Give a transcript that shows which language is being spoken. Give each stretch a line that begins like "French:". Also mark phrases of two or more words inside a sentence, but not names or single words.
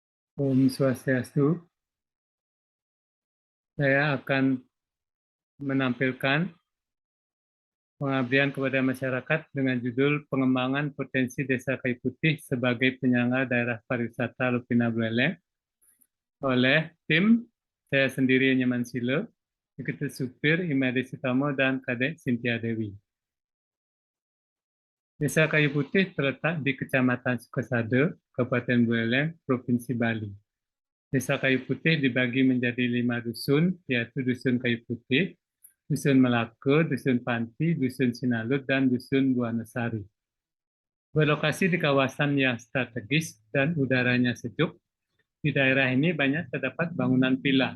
Balinese: Om Swastiastu.
Indonesian: Saya akan menampilkan pengabdian kepada masyarakat dengan judul Pengembangan Potensi Desa Kayu Putih sebagai Penyangga Daerah Pariwisata Lupina Buleleng oleh tim saya sendiri Nyaman Silo, Sekretaris Supir Imade Sutamo dan Kadek Sintia Dewi. Desa Kayu Putih terletak di Kecamatan Sukasado, Kabupaten Buleleng, Provinsi Bali. Desa Kayu Putih dibagi menjadi 5 dusun, yaitu Dusun Kayu Putih, Dusun Melaka, Dusun Panti, Dusun Sinalut, dan Dusun Buanesari. Berlokasi di kawasan yang strategis dan udaranya sejuk, di daerah ini banyak terdapat bangunan villa.